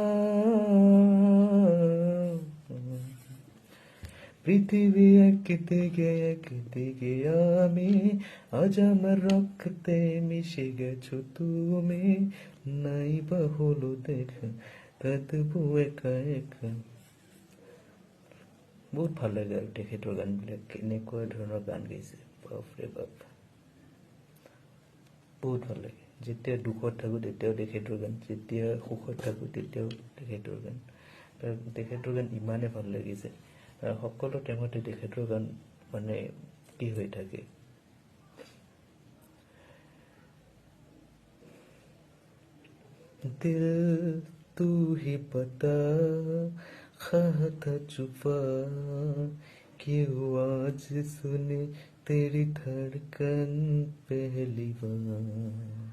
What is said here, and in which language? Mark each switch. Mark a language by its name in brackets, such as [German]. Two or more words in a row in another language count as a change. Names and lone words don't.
[Bangla] পৃথিবী একদিকে আমি, আজ আমার রক্তে মিশে গেছো তুমি। নাই বা হলো দেখা, কাঁদবো একা একা। [Assamese] বহুত ভাল লাগে আৰু তেখেতৰ গানবিলাক। কেনেকুৱা ধৰণৰ গান গাইছে, বাপৰে বাপ, বহুত ভাল লাগে। যেতিয়া দুখত থাকোঁ তেতিয়াও তেখেতৰ গান, যেতিয়া সুখত থাকোঁ তেতিয়াও তেখেতৰ গান। তেখেতৰ গান ইমানে ভাল লাগিছে, সকলো টাইমতে তেখেতৰ গান মানে কি হৈ থাকে। [Hindi] दिल तू ही बता, खा था छुपा, क्यों आज सुने तेरी धड़कन पहली बार।